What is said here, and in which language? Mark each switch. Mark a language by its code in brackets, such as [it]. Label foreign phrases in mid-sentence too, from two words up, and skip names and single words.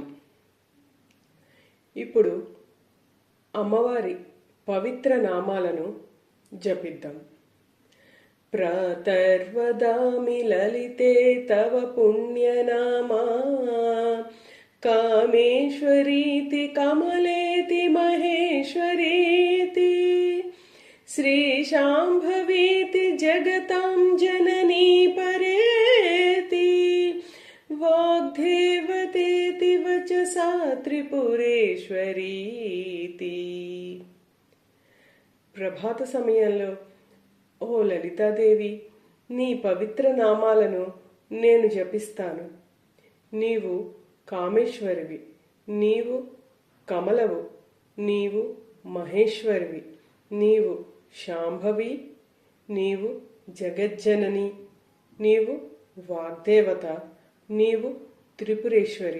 [te] ఇప్పుడు అమ్మవారి పవిత్ర నామాలను జపిద్దాం. [sa] ప్రాతర్వదామి లలితే తవ పుణ్యనామా కామేశ్వరీతి కమలేతి మహేశ్వరీతి श्रीशाम्भवीति जगतां जननी परेति वाग्देवतेति वचसा त्रिपुरेश्वरीति. [te] ప్రభాత సమయంలో ఓ లలితాదేవి, నీ పవిత్ర నామాలను నేను జపిస్తాను. నీవు కామేశ్వరివి, నీవు కమలవు, నీవు మహేశ్వరివి, నీవు శాంభవి, నీవు జగజ్జనని, నీవు వాగ్దేవత, నీవు త్రిపురేశ్వరి.